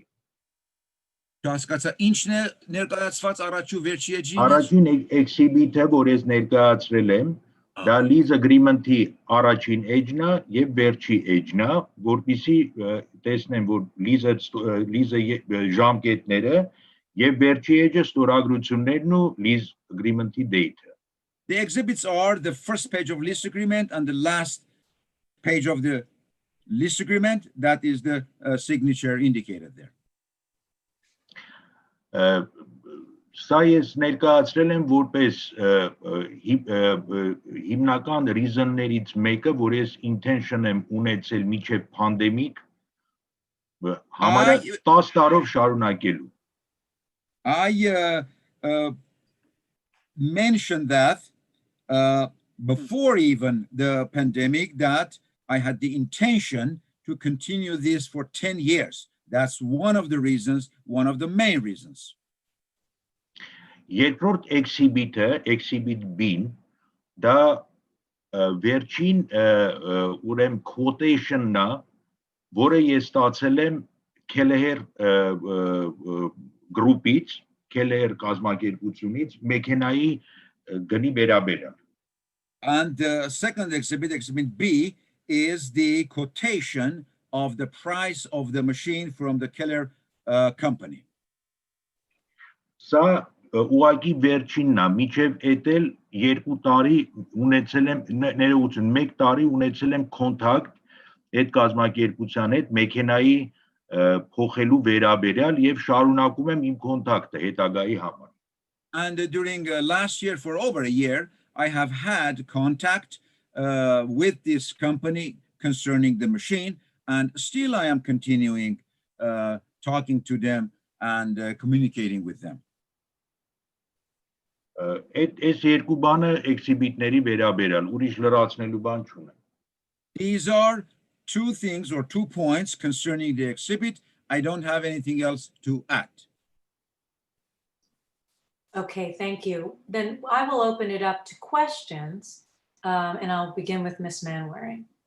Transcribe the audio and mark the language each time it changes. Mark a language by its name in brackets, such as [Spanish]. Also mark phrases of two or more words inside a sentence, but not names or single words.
[Armenian] Հասկացա, ինչն է ներկայացված առաջու վերջի էջի։ Առաջին exhibit-ը, որ ես ներկայացրել եմ, դա [English] lease agreement-ի [Armenian] առաջին էջն է եւ վերջի էջն է, որպեսզի տեսնեմ, որ lease ժամկետները եւ վերջի էջը ստորագրություններն ու [English] lease agreement-ի [Armenian] date-ը։ [English] The exhibits are the first page of lease agreement and the last page of the lease agreement. That is the signature indicated there. [Armenian] Սա ես ներկայացրել եմ որպես հիմնական reason-ներից մեկը, որ ես intention եմ ունեցել միջև pandemic համարյա 10 տարով շարունակելու։ [English] I mentioned that before even the pandemic that I had the intention to continue this for 10 years. That's one of the reasons, one of the main reasons. [Armenian] Երկրորդ exhibit-ը, exhibit B-ն, դա վերջին ուրեմն quotation-ն է, որը ես ստացել եմ Kelleher group-ից, Kelleher կազմակերպությունից, մեքենայի գնի վերաբերյալ։ [English] And the second exhibit, exhibit B, is the quotation of the price of the machine from the Keller company. [Armenian] Սա ուղղակի վերջինն է, միջև էտել 2 տարի ունեցել եմ ներողություն, 1 տարի ունեցել եմ contact այդ կազմակերպության հետ մեքենայի փոխելու վերաբերյալ եւ շարունակում եմ իմ contact-ը հետագայի համար։ [English] And during last year, for over a year, I have had contact with this company concerning the machine, and still I am continuing talking to them and communicating with them. [Armenian] Այս երկու բանը exhibit-ների վերաբերյալ, ուրիշ լրացնելու բան չունեմ։ [English] These are two things or 2 points concerning the exhibit. I don't have anything else to add. Okay, thank you. Then I will open it up to questions, and I'll begin with Ms. Manwaring.